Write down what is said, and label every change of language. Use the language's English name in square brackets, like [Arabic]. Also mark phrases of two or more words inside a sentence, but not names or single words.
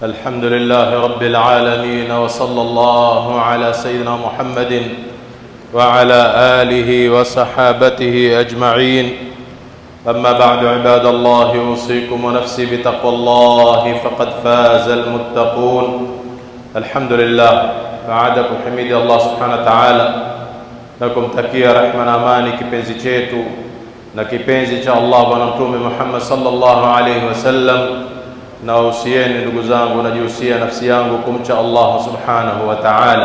[Arabic] الحمد لله رب العالمين، وصلى الله على سيدنا محمد وعلى آله وصحابته أجمعين. أما بعد، عباد الله، أوصيكم ونفسي بتقوى الله فقد فاز المتقون. الحمد لله. [Swahili] Baadakum hamidi Allah [Arabic] سبحانه وتعالى [Swahili] na kumtakia rehema na amani kipenzi chetu na kipenzi cha Allah Bwana Mtume Muhammad [Arabic] صلى الله عليه وسلم. [Swahili] Na usieni ndugu zangu, najihusia nafsi yangu kumcha Allah [Arabic] سبحانه وتعالى.